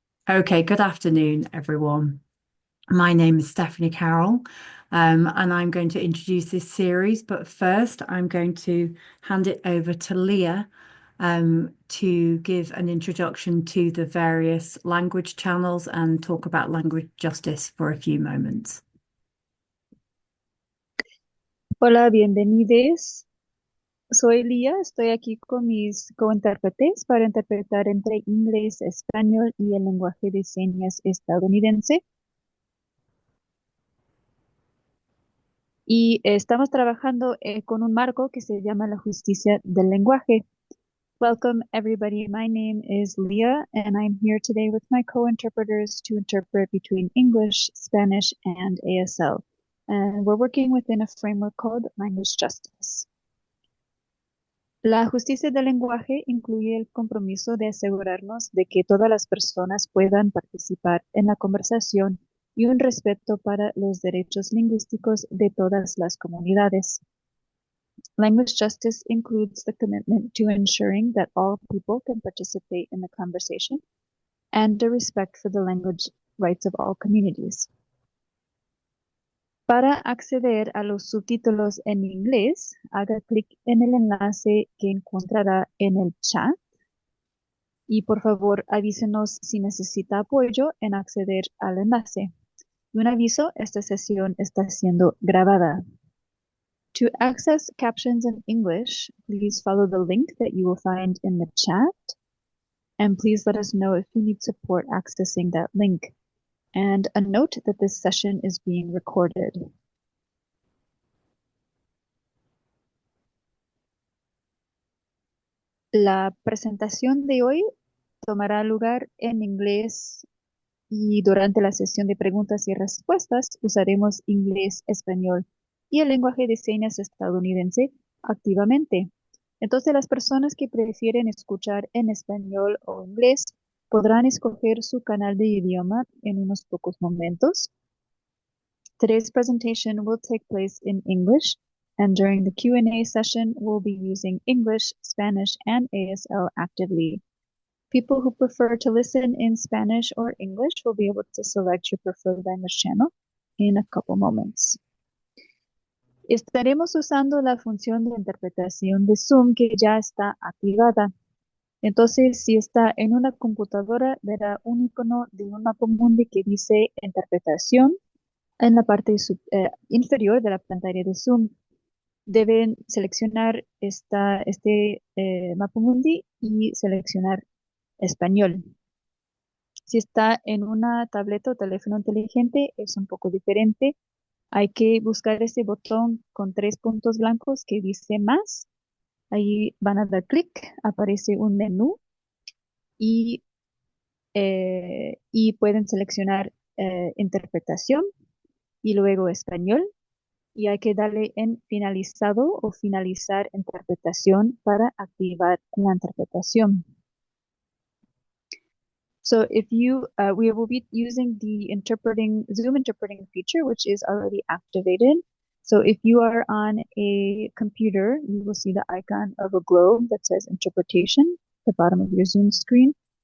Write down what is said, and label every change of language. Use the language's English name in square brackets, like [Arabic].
[English] Okay, good afternoon, everyone. My name is Stephanie Carroll, and I'm going to introduce this series. But first, I'm going to hand it over to Leah, to give an introduction to the various language channels and talk about language justice for a few moments. [Spanish] Hola, bienvenidos. Soy Lía, estoy aquí con mis cointérpretes para interpretar entre inglés, español y el lenguaje de señas estadounidense. Y estamos trabajando con un marco que se llama la justicia del lenguaje. [English] Welcome, everybody. My name is Leah, and I'm here today with my co-interpreters to interpret between English, Spanish, and ASL. And we're working within a framework called language justice. [Spanish] La justicia del lenguaje incluye el compromiso de asegurarnos de que todas las personas puedan participar en la conversación y un respeto para los derechos lingüísticos de todas las comunidades. [English] Language justice includes the commitment to ensuring that all people can participate in the conversation and the respect for the language rights of all communities. [Spanish] Para acceder a los subtítulos en inglés, haga clic en el enlace que encontrará en el chat y por favor avísenos si necesita apoyo en acceder al enlace. Y un aviso, esta sesión está siendo grabada. [English] To access captions in English, please follow the link that you will find in the chat. And please let us know if you need support accessing that link. And a note that this session is being recorded. [Spanish] La presentación de hoy tomará lugar en inglés y durante la sesión de preguntas y respuestas usaremos inglés, español y el lenguaje de señas estadounidense activamente. Entonces las personas que prefieren escuchar en español o inglés podrán escoger su canal de idioma en unos pocos momentos. [English] Today's presentation will take place in English, and during the Q&A session, we'll be using English, Spanish, and ASL actively. People who prefer to listen in Spanish or English will be able to select your preferred language channel in a couple moments. [Spanish] Estaremos usando la función de interpretación de Zoom que ya está activada. Entonces, si está en una computadora, verá un icono de un mapamundi que dice interpretación en la parte inferior de la pantalla de Zoom. Deben seleccionar este mapamundi y seleccionar español. Si está en una tableta o teléfono inteligente, es un poco diferente. Hay que buscar ese botón con 3 puntos blancos que dice más. Ahí van a dar clic, aparece un menú y pueden seleccionar interpretación y luego español. Y hay que darle en finalizado o finalizar interpretación para activar la interpretación. [English] So if you, we will be using the Zoom interpreting feature, which is already activated. So if you are on a computer, you will see the icon of a globe that says interpretation at the bottom of your Zoom screen.